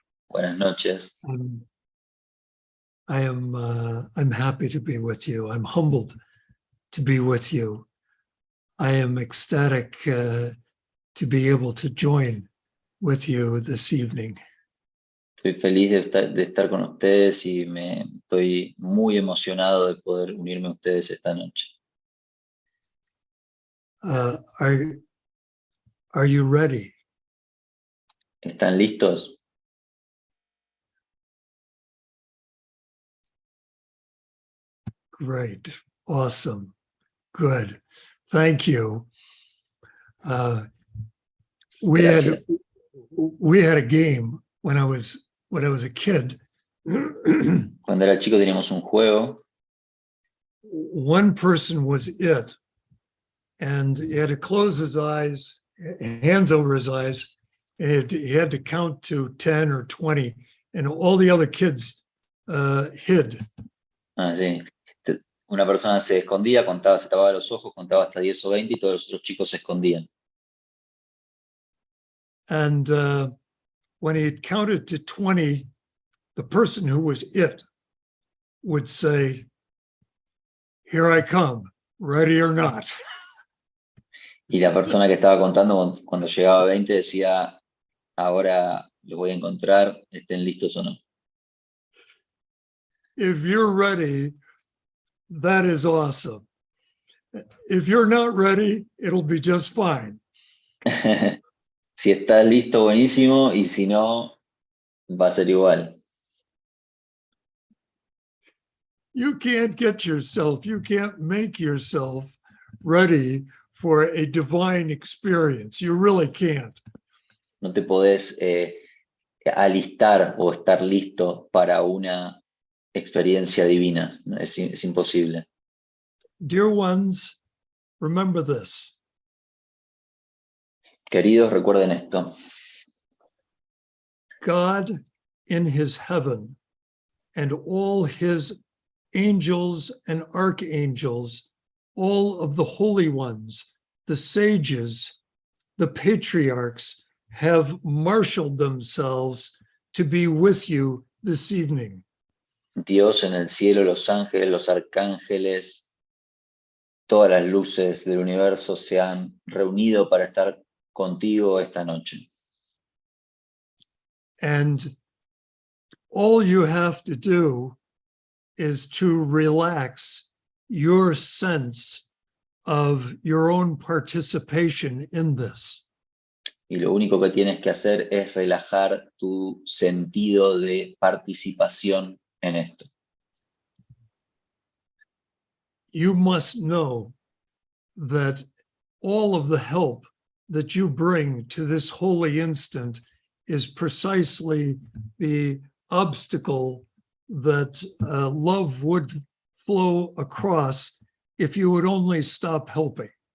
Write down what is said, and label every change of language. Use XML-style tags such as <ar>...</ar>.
<es>Buenas noches.</es> <en>I'm happy to be with you. I'm humbled to be with you. I am ecstatic to be able to join with you this evening.</en> <es>Estoy feliz de estar con ustedes y estoy muy emocionado de poder unirme a ustedes esta noche.</es> <en>Are you ready?</en> <es>¿Están listos?</es> <en>Great. Awesome. Good. Thank you. We had a game when I was a kid.</en> <es>Cuando era chico teníamos un juego.</es> <en>One person was it, and he had to close his eyes, hands over his eyes, and he had to count to 10 or 20, and all the other kids hid.</en> <es>Ah, sí. Una persona se escondía, se tapaba los ojos, contaba hasta 10 o 20 y todos los otros chicos se escondían.</es> <en>And when he had counted to 20, the person who was it would say, "Here I come, ready or not."</en> <es>Y la persona que estaba contando cuando llegaba a 20 decía, ahora los voy a encontrar, estén listos o no.</es> <en>If you're ready, that is awesome. If you're not ready, it'll be just fine.</en> <es>Si estás listo, buenísimo, y si no, va a ser igual.</es> <en>You can't you can't make yourself ready for a divine experience. You really can't.</en> <es>No te podés alistar o estar listo para una experiencia divina. Es imposible.</es> <en>Dear ones, remember this.</en> <es>Queridos, recuerden esto.</es> <en>God in his heaven and all his angels and archangels, all of the holy ones, the sages, the patriarchs, have marshaled themselves to be with you this evening.</en> <es>Dios en el cielo, los ángeles, los arcángeles, todas las luces del universo se han reunido para estar contigo esta noche.</es> <en>And all you have to do is to relax your sense of your own participation in this.</en> <es>Y lo único que tienes que hacer es relajar tu sentido de participación en esto.</es> <en>You must know that all of the help that you bring to this holy instant is precisely the obstacle that love would flow across if you would only stop helping.</en>